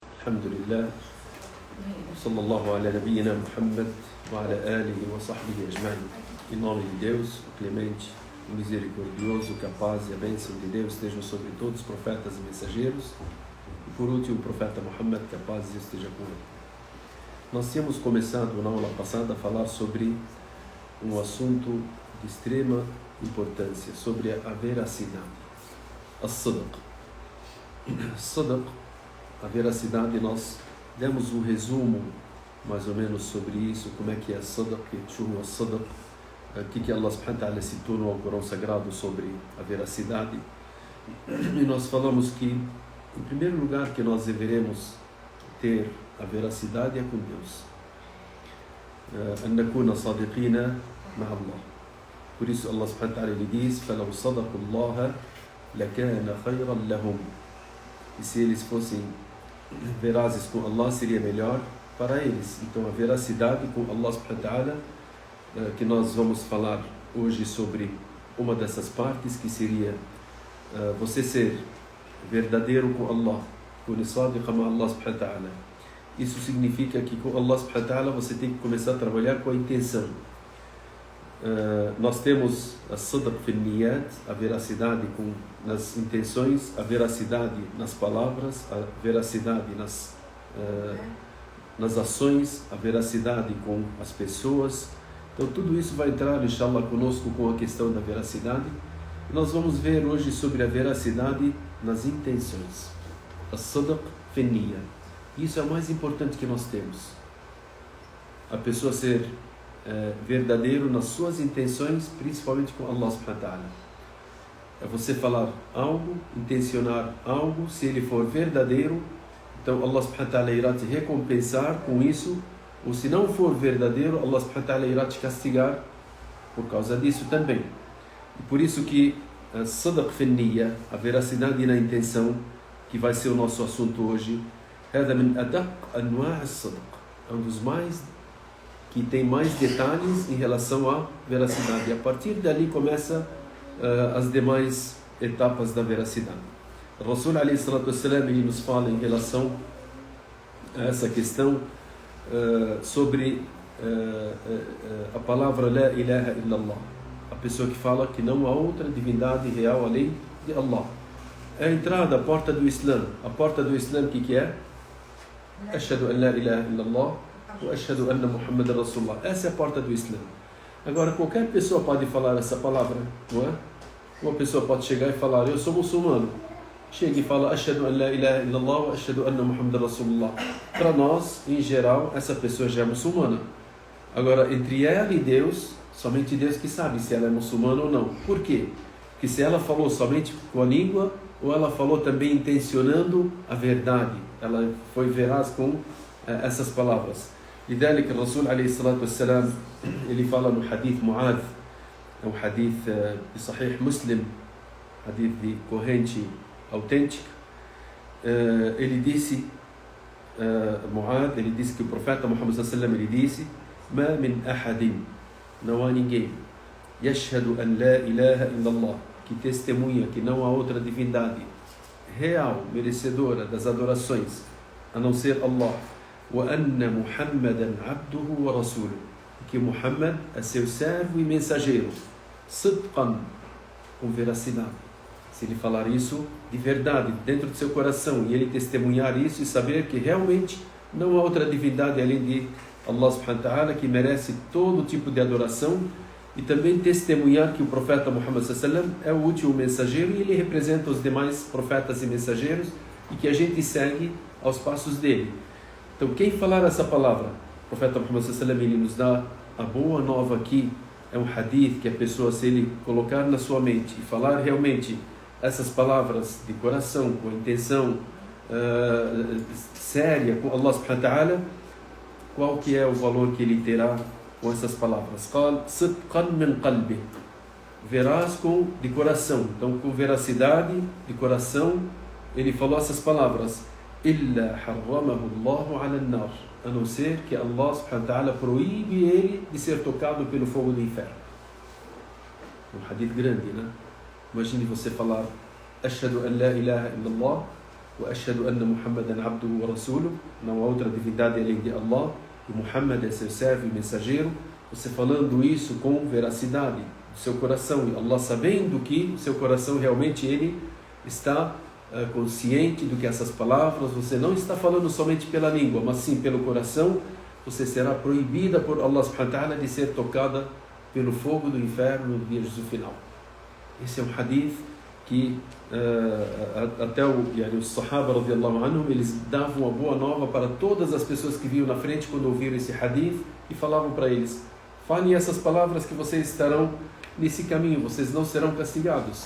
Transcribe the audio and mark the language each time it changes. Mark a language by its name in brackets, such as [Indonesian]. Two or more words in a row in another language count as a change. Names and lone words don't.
[Arabic] الحمد لله صلى الله على نبينا Muhammad وعلى آله وصحبه أجمعين. [Portuguese] Em nome de Deus, o clemente, o misericordioso, que a paz e a bênção de Deus estejam sobre todos os profetas e mensageiros, e por último o profeta Muhammad, que a paz de Deus esteja com ele. Nós tínhamos começado na aula passada a falar sobre um assunto de extrema importância, sobre a veracidade, as-sidq. Sidq, a veracidade, nós demos um resumo mais ou menos sobre isso, como é que é sidq, o que Allah [Arabic] سبحانه وتعالى [Portuguese] citou no Alcorão Sagrado sobre a veracidade. E nós falamos que, em primeiro lugar, que nós deveremos ter a veracidade é com Deus. [Arabic] أن نكون صادقين مع الله. [Portuguese] Por isso Allah [Arabic] سبحانه وتعالى [Portuguese] ele diz: [Arabic] فَلَوْ صَدَقُوا اللَّهَ لَكَانَ خَيْرًا لَهُمْ. [Portuguese] E se eles fossem verazes com Allah, seria melhor para eles. Então a veracidade com Allah [Arabic] سبحانه وتعالى, [Portuguese] que nós vamos falar hoje sobre uma dessas partes, que seria você ser verdadeiro com Allah, com [Arabic] صادق مع الله سبحانه وتعالى. [Portuguese] Isso significa que com Allah [Arabic] سبحانه وتعالى [Portuguese] você tem que começar a trabalhar com a intenção. Nós temos a [Arabic] صدق في نيات, [Portuguese] a veracidade nas intenções, a veracidade nas palavras, a veracidade nas ações, a veracidade com as pessoas. Então tudo isso vai entrar, inshallah, conosco com a questão da veracidade. E nós vamos ver hoje sobre a veracidade nas intenções, a [Arabic] صدق في نيات. [Portuguese] Isso é o mais importante que nós temos, a pessoa ser verdadeiro nas suas intenções, principalmente com Allah [Arabic] سبحانه وتعالى. [Portuguese] É você falar algo, intencionar algo, se ele for verdadeiro, então Allah [Arabic] سبحانه وتعالى [Portuguese] irá te recompensar com isso, ou se não for verdadeiro, Allah [Arabic] سبحانه وتعالى [Portuguese] irá te castigar por causa disso também. E por isso que a [Arabic] صدق في نية, [Portuguese] a veracidade na intenção, que vai ser o nosso assunto hoje, [Arabic] هذا من أدق أنواع الصدق, [Portuguese] é um dos mais que tem mais detalhes em relação à veracidade. E a partir dali começa as demais etapas da veracidade. O [Arabic] الرسول عليه الصلاة والسلام, [Portuguese] ele nos fala em relação a essa questão sobre a palavra [Arabic] لا إله إلا الله, [Portuguese] a pessoa que fala que não há outra divindade real além de Allah. É a entrada, a porta do Islã. A porta do Islã, o que é? [Arabic] أشهد أن لا إله إلا الله وأشهد أن محمدا رسول الله. [Portuguese] Essa é a porta do Islã. Agora, qualquer pessoa pode falar essa palavra, não é? Uma pessoa pode chegar e falar: eu sou muçulmano. Chega e fala: [Arabic] أشهد أن لا إله إلا الله وأشهد أن محمدا رسول الله. [Portuguese] Para nós, em geral, essa pessoa já é muçulmana. Agora, entre ela e Deus, somente Deus que sabe se ela é muçulmana ou não. Por quê? Porque se ela falou somente com a língua, ou ela falou também intencionando a verdade, ela foi veraz com essas palavras. E daí que o [Arabic] الرسول عليه الصلاة والسلام, [Portuguese] ele fala no hadith Mu'adh, é um hadith de Sahih Muslim, hadith de corrente autêntica. Ele disse, Mu'adh, ele disse que o profeta Muhammad [Arabic] صلى الله عليه وسلم, [Portuguese] ele disse: [Arabic] "ما من أحد", [Portuguese] não há ninguém, [Arabic] يشهد أن لا إله إلا الله, [Portuguese] que testemunha que não há outra divindade real, merecedora das adorações, a não ser Allah, [Arabic] وأن محمدا عبده ورسوله, [Portuguese] que Muhammad é seu servo e mensageiro, sidqan, com veracidade. Se ele falar isso de verdade dentro do seu coração e ele testemunhar isso e saber que realmente não há outra divindade além de Allah [Arabic] سبحانه وتعالى [Portuguese] que merece todo tipo de adoração, e também testemunhar que o profeta Muhammad [Arabic] صلى الله عليه وسلم [Portuguese] é o último mensageiro e ele representa os demais profetas e mensageiros, e que a gente segue aos passos dele. Então, quem falar essa palavra, o profeta Muhammad [Arabic] صلى الله عليه وسلم, [Portuguese] ele nos dá a boa nova aqui. É um hadith que a pessoa, se ele colocar na sua mente e falar realmente essas palavras de coração, com a intenção séria com Allah [Arabic] سبحانه وتعالى, [Portuguese] qual que é o valor que ele terá com essas palavras? [Arabic] قال صدقا من قلبه, [Portuguese] veraz de coração. Então, com veracidade de coração, ele falou essas palavras: [Arabic] إلا حرمه الله على النار, [Portuguese] a não ser que Allah [Arabic] سبحانه وتعالى [Portuguese] proíbe ele de ser tocado pelo fogo do inferno. Um hadith grande, né? Imagine você falar: [Arabic] أشهد أن لا إله إلا الله وأشهد أن محمدا عبده ورسوله, [Portuguese] não há outra divindade além de Allah, e Muhammad é seu servo e mensageiro. Você falando isso com veracidade do seu coração, e Allah sabendo que o seu coração realmente ele está consciente do que essas palavras, você não está falando somente pela língua, mas sim pelo coração, você será proibida por Allah [Arabic] سبحانه وتعالى [Portuguese] de ser tocada pelo fogo do inferno no dia do final. Esse é um hadith que até os [Arabic] الصحابة رضي الله عنهم, [Portuguese] eles davam uma boa nova para todas as pessoas que vinham na frente quando ouviram esse hadith e falavam para eles: falem essas palavras que vocês estarão nesse caminho, vocês não serão castigados.